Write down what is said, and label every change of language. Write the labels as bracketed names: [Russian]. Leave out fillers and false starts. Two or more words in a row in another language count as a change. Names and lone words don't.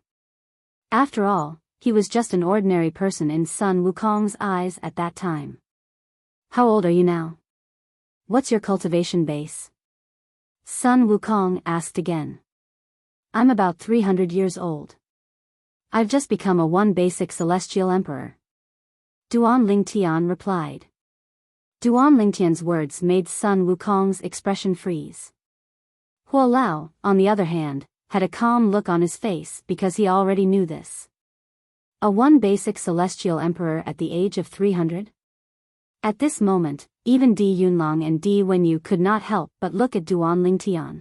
[English] After all, he was just an ordinary person in Sun Wukong's eyes at that time. How old are you now? What's your cultivation base? Sun Wukong asked again. I'm about 300 years old. I've just become a one basic celestial emperor. Duan Lingtian replied. Duan Lingtian's words made Sun Wukong's expression freeze. Huo Lao, on the other hand, had a calm look on his face because he already knew this. A one basic celestial emperor at the age of 300? At this moment, even Di Yunlong and Di Wenyu could not help but look at Duan Lingtian.